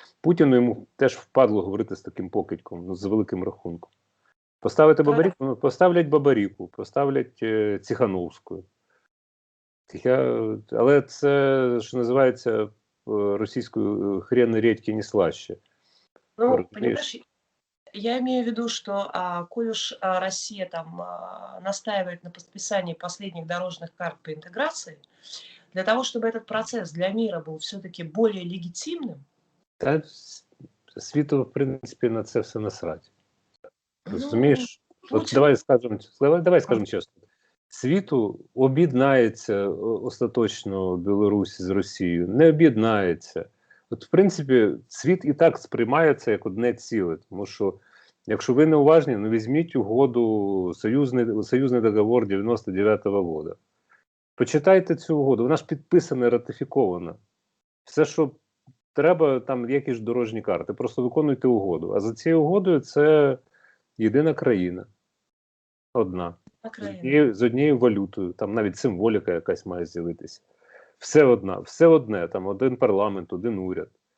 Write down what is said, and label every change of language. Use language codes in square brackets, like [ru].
[uk] Путіну йому теж впадло говорити з таким покидьком, ну, з великим рахунком. Поставити Бабаріку, ну, поставлять Бабаріку, поставлять Ціхановську. Але це, що називається російською, [ru] хрен редьки не слаще. Ну, понимаешь, я имею в виду, что коль уж Россия там настаивает на подписании последних дорожных карт по интеграции, для того, чтобы этот процесс для мира был все-таки более легитимным. [uk] Та світу, в принципі, на це все насрать. Розумієш? От давай скажемо чесно. Світу об'єднається остаточно Білорусь з Росією, не об'єднається. От, в принципі, світ і так сприймається як одне ціле, тому що, якщо ви не уважні, ну візьміть угоду, союзний договор 99-го року. Почитайте цю угоду, вона ж підписана і ратифікована. Все, що треба, там якісь дорожні карти, просто виконуйте угоду. А за цією угодою це єдина країна. Одна. З однією валютою, там навіть символіка якась має з'явитися. Все одне, там один парламент, один уряд.